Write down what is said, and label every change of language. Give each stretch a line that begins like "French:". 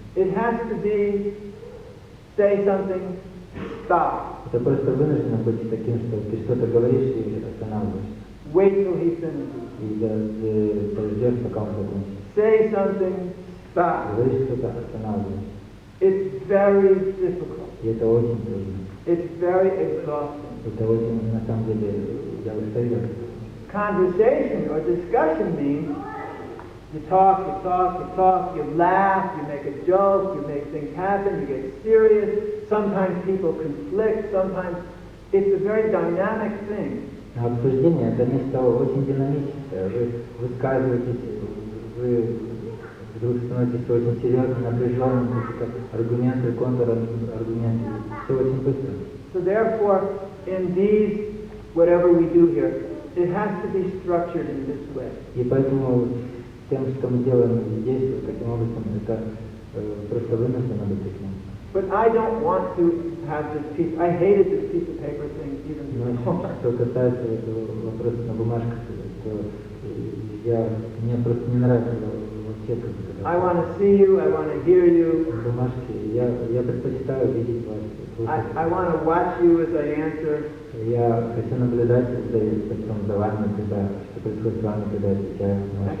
English: It has to be, say something, stop.
Russian: Это просто вынуждено быть таким, что ты что-то говоришь и останавливаешься.
English: Wait till he finishes.
Russian: И подождешь, пока он закончит.
English: Say something, stop.
Russian: Говоришь что-то, останавливаешься.
English: It's very difficult.
Russian: И это очень трудно.
English: It's very exhausting.
Russian: Это очень, на самом деле, я устаю.
English: Conversation or discussion means you talk, you talk, you talk, you laugh, you make a joke, you make things happen, you get serious. Sometimes people conflict, sometimes it's a very dynamic thing.
Russian: А обсуждение – это нечто очень динамическое. Вы высказываетесь, вы вдруг становитесь очень серьезным, напряженным, аргументы, контраргументы. Все очень быстро.
English: So therefore, in these, whatever we do here, it has to be structured in this way.
Russian: И поэтому тем, что мы делаем здесь, вот таким образом, это просто вынуждено быть таким.
English: But I don't want to have this piece. I hated this piece of paper thing even before.
Russian: Что касается этого вопроса на бумажках, то мне просто не нравится вообще как это.
English: I want to see you. I want to hear you.
Russian: Бумажки. Я предпочитаю видеть вас.
English: I want to watch you as I answer.
Russian: Я хочу наблюдать за вами, что происходит с вами, когда я отвечаю на ваши